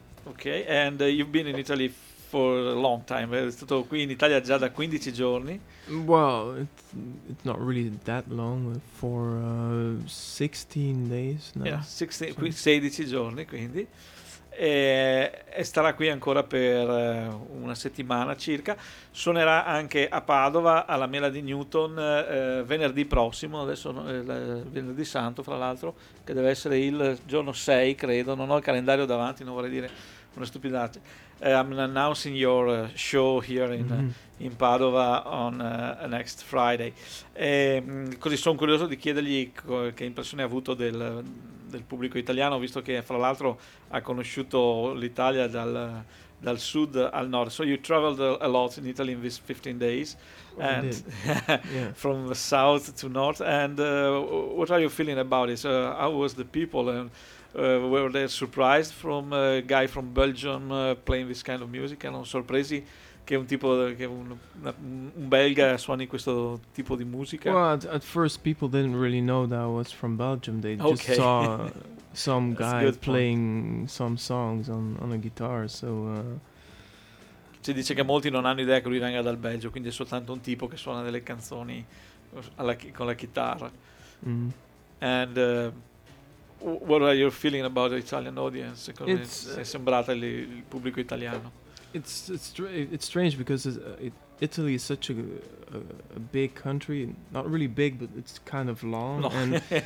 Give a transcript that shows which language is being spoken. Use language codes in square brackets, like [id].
[en] Okay, and you've been in Italy for a long time. [it] È stato qui in Italia già da 15 giorni. [en] Well, it's not really that long, for 16 days. No? [it] Yeah, 16, 16 giorni, quindi. e starà qui ancora per una settimana circa. Suonerà anche a Padova alla Mela di Newton venerdì prossimo, adesso venerdì santo fra l'altro, che deve essere il giorno 6 credo, non ho il calendario davanti, non vorrei dire una stupidaggine. [en] I'm announcing your show here in, in Padova on next Friday. [it] E, così sono curioso di chiedergli che impressione ha avuto del pubblico italiano, visto che fra l'altro ha conosciuto l'Italia dal sud al nord. [en] So you traveled a lot in Italy in these 15 days, and from the south to north. And what are you feeling about it? How was the people? And, were they surprised from a guy from Belgium playing this kind of music? [it] Erano sorpresi che un tipo che un belga suoni questo tipo di musica? [en] Well, at first people didn't really know that I was from Belgium. They just saw some guy playing some songs on a guitar. So [it] si dice che molti non hanno idea che lui venga dal Belgio, quindi è soltanto un tipo che suona delle canzoni con la chitarra. [en] And what are your feeling about the Italian audience? [it] È sembrata il pubblico italiano. [en] It's strange because Italy is such a big country, not really big, but it's kind of long, no.